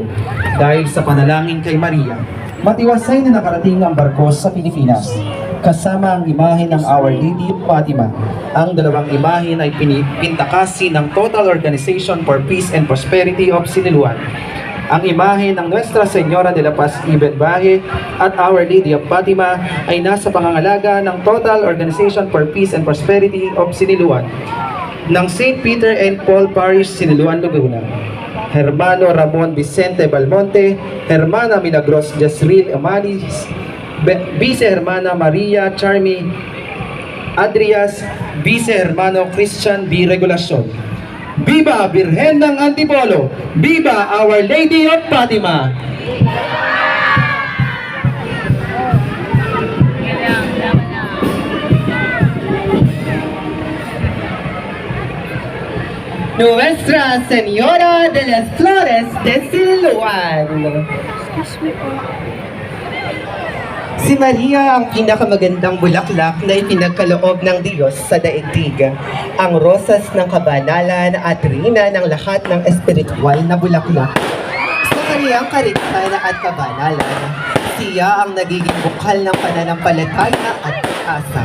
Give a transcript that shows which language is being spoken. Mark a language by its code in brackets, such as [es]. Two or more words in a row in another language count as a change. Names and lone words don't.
[tl] Dahil sa panalangin kay Maria, matiwasay na nakarating ang barko sa Pilipinas, kasama ang imahe ng Our Lady of Fatima. Ang dalawang imahe ay pintakasi ng Total Organization for Peace and Prosperity of Siniluan. Ang imahe ng Nuestra Señora de la Paz y Bienviaje at Our Lady of Fatima ay nasa pangangalaga ng Total Organization for Peace and Prosperity of Siniluan ng St. Peter and Paul Parish, Siniluan, Laguna. Hermano Ramon Vicente Balmonte, Hermana Milagros Jasril Amalis, Vice Hermana Maria Charmy Adrias, Vice Hermano Christian B. Regulacion. Viva Birhen ng Antipolo! Viva Our Lady of Fatima! Nuestra Señora de las Flores de Siniluan. Si Maria ang pinakamagandang bulaklak na ipinagkaloob ng Diyos sa daigdig. Ang rosas ng kabanalan at rina ng lahat ng espiritual na bulaklak. Sa kaniyang karitsan at kabanalan, siya ang nagiging bukal ng pananampalataya at pag-asa.